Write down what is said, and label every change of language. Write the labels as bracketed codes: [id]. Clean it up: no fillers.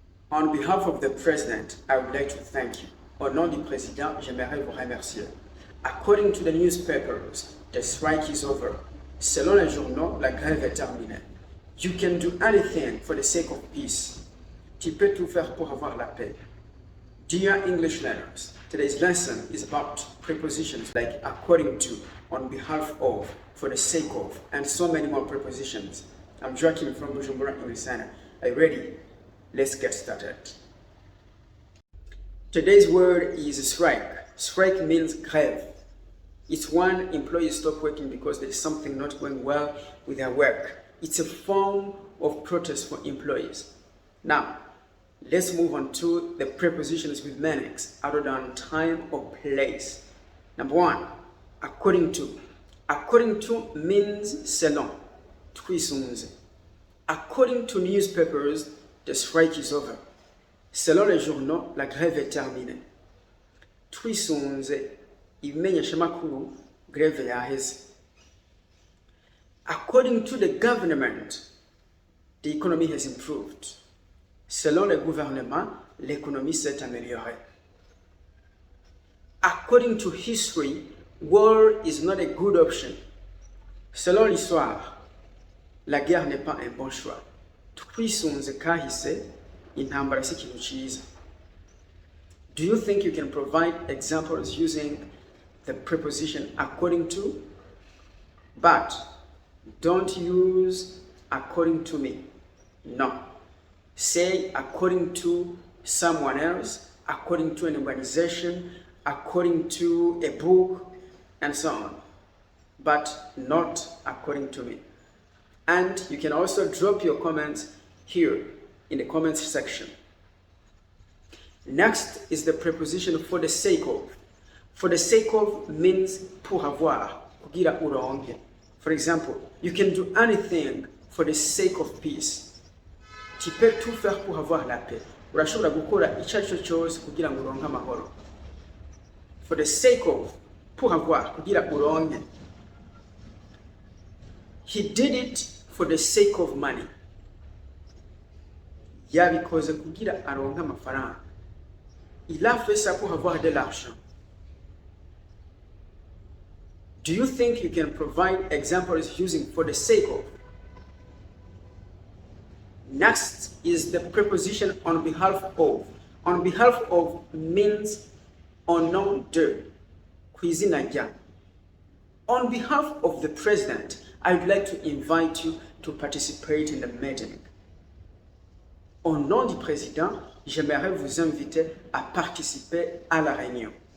[en] On behalf of the President, I would like to thank you. [fr] Au nom du Président, j'aimerais vous remercier. [en] According to the newspapers, the strike is over. [fr] Selon les journaux, la grève est terminée. [en] You can do anything for the sake of peace. [fr] Tu peux tout faire pour avoir la paix. [en] Dear English learners, today's lesson is about prepositions like according to, on behalf of, for the sake of, and so many more prepositions. I'm Joachim from Bujumbura English Center. Are you ready? Let's get started. Today's word is strike. Strike means grève. It's when employees stop working because there's something not going well with their work. It's a form of protest for employees. Now, let's move on to the prepositions with meanings other than time or place. Number one, according to. According to means selon. Twisunze. According to newspapers, the strike is over. [fr] Selon les journaux, la grève est terminée. [rn] Twisunze, ibimenyesha makuru, grève yaheze. [en] According to the government, the economy has improved. [fr] Selon le gouvernement, l'économie s'est améliorée. [en] According to history, war is not a good option. [fr] Selon l'histoire, la guerre n'est pas un bon choix. [rn] Twisunze kahise, intambara si ikintu cyiza. [en] Do you think you can provide examples using the preposition according to? But don't use according to me. No. Say according to someone else, according to an organization, according to a book, and so on. But not according to me. And you can also drop your comments here in the comments section. Next is the preposition for the sake of. For the sake of means [fr] pour avoir, [rn] kugira uronke. [en] For example, you can do anything for the sake of peace. [fr] Tu peux tout faire pour avoir la paix. [rn] Urashobora gukora icyo ari cyo cyose kugira ngo uronke amahoro. [en] For the sake of, [fr] pour avoir, [rn] kugira uronke. [en] He did it for the sake of money. [rn] Yabikoze kugira aronke amafaranga. [fr] Il a fait ça pour avoir de l'argent. [en] Do you think you can provide examples using for the sake of? Next is the preposition on behalf of. On behalf of means [fr] au nom de. [rn] Kw'izina rya. [en] On behalf of the President, I would like to invite you to participate in the meeting. [fr] Au nom du Président, j'aimerais vous inviter à participer à la réunion.